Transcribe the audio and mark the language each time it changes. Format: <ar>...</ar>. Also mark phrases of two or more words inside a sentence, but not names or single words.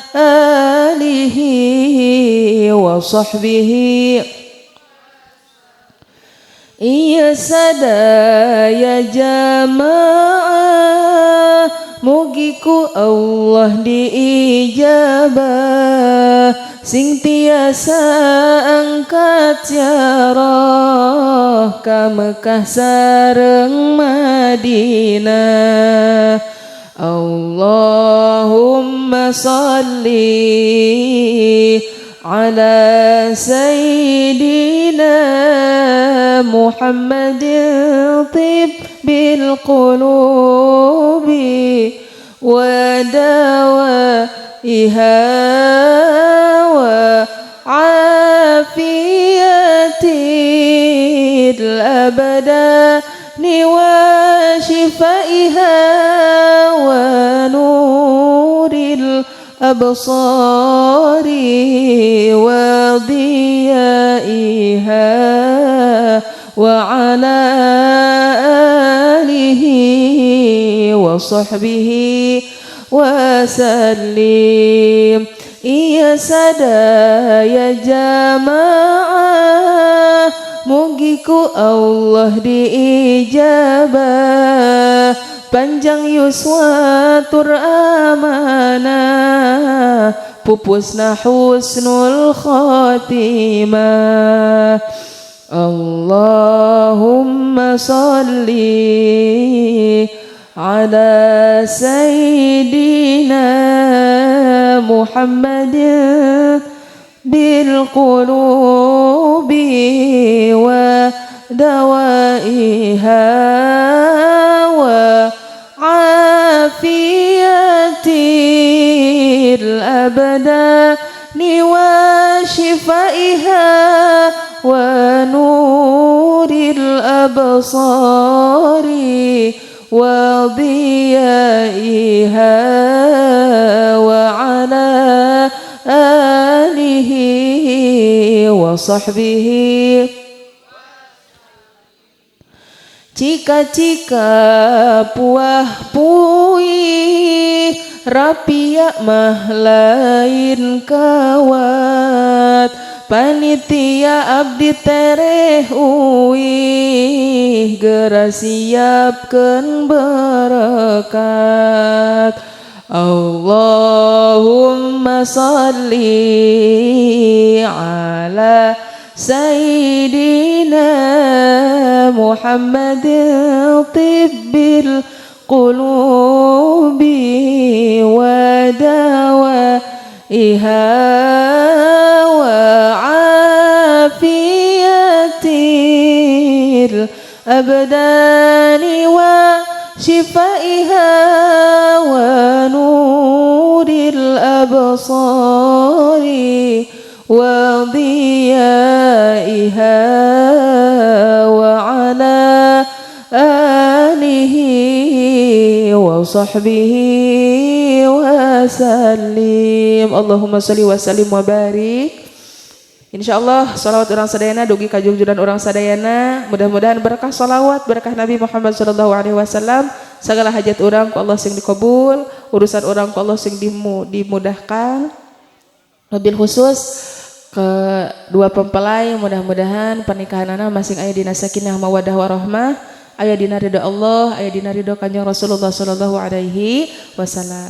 <ar>آله وصحبه</ar> <su>iya sadaya jamaah mugiku Allah diijabah sing tiasa angkat ziarah ka Mekah sareng Madinah</su> <ar>اللهم صل على سيدنا محمد طب القلوب ودوائها وعافية الأبدان وشفائها ونور الأبصار وضيائها وعلى آله وصحبه وسلم</ar> <su>iya sadaya jamaah mugiku Allah diijabah panjang yuswatur amanah pupusna</su> <ar>حسن الخاتمة اللهم صل على سيدنا محمد بال قلوب ودوائها وعافية الأبدان وشفائها ونور الأبصار وضيائها وعلى آله وصحبه</ar> <su>Cika-cika puah puih rapia mah lain kawat panitia abdi tereh uih geura siapkeun berkat</su> <ar>اللهم صل على سيدنا محمد طب القلوب ودوائها وعافية الأبدان وشفائها ونور الأبصار وضيائها وعلى آله و صحبه وسلم اللهم صل وسلم وبارك</ar> <su>Insyaallah salawat urang sadayana dugi ka junjuran urang sadayana, mudah-mudahan berkah salawat, berkah Nabi Muhammad</su> <ar>صلى الله عليه وسلم,</ar> <su>segala hajat urang ku Allah sing dikabul, urusan urang ku Allah sing dimudahkan.</su> <ar>وبالخصوص</ar> <su>ke dua mempelai, mudah-mudahan pernikahanana masing aya dina</su> <ar>سكينة ومودة ورحمة,</ar> <su>aya dina ridho Allah, aya dina ridho Kanjeng Rasulullah</su> <ar>صلى الله عليه وسلم.</ar>